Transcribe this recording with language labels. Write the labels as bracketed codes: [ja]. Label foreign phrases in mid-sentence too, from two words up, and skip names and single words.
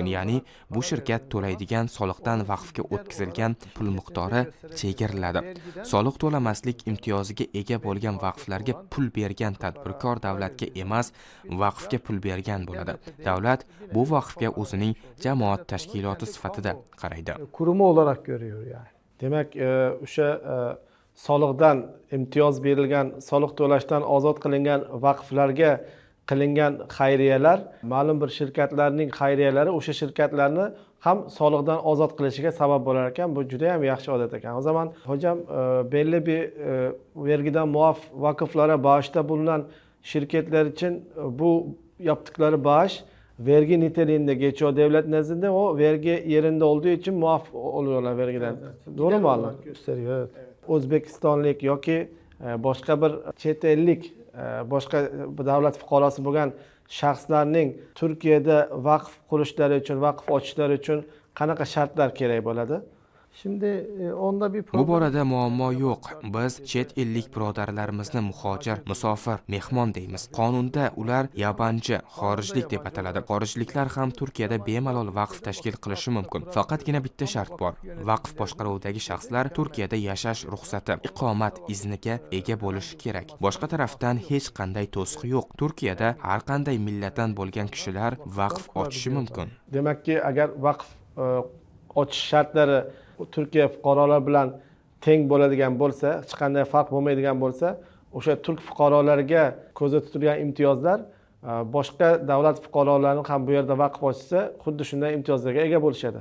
[uz] Ya'ni bu shirkat to'laydigan soliqdan vaqfga o'tkazilgan pul miqdori chegariladi. Soliq to'lamaslik imtiyoziga ega bo'lgan vaqflarga pul bergan tadbirkor davlatga emas, vaqfga pul bergan bo'ladi. Davlat bu vaqfga o'zining jamoat tashkiloti sifatida qaraydi. [tr] kurumu olarak görüyor yani. [uz] Demek o'sha soliqdan imtiyoz berilgan, soliq to'lashdan ozod qilingan vaqflarga qilingan xayriyalar, ma'lum bir shirkatlarning xayriyalari o'sha shirkatlarni ham soliqdan ozod qilishiga sabab bo'lar ekan. Bu juda ham yaxshi odat ekan. [tr] O zaman hocam belli bir vergiden muaf vakıflara bağışta bulunan şirketler için bu yaptıkları bağış vergi niteliğinde geçiyor devlet nezdinde, o vergi yerinde olduğu için muaf oluyorlar vergiden. Doğru mu anladım? Gösteriyor, evet. [uz] O'zbekistonlik yoki boshqa bir chet ellik boshqa davlat fuqarosi bo'lgan shaxslarning Turkiyada vaqf qurishlari uchun, vaqf ochishlari uchun qanaqa shartlar kerak bo'ladi? [tr] Şimdi onda bir [uz] Bu borada muammo yo'q. Biz chet ellik birodarlarimizni muhojir, musofir, mehmon deymiz. Qonunda ular yabanchi, xorijlik deb ataladi. Xorijliklar ham Turkiyada bemalol vaqf tashkil qilishi mumkin. Faqatgina bitta shart bor. Vaqf boshqaruvidagi shaxslar Turkiyada yashash ruxsati, iqomat izniga ega bo'lishi kerak. Boshqa tarafdan hech qanday to'siq yo'q. Turkiyada har qanday millatdan bo'lgan kishilar vaqf ochishi mumkin. Demek ki agar vaqf ochish shartlari Turkiya fuqarolar bilan teng bo'ladigan bo'lsa, hech qanday farq bo'lmaydigan bo'lsa, o'sha turk fuqarolariga ko'zda tutilgan imtiyozlar boshqa davlat fuqarolarini ham bu yerda vaqf ochsa, xuddi shunday imtiyozlarga ega bo'lishadi.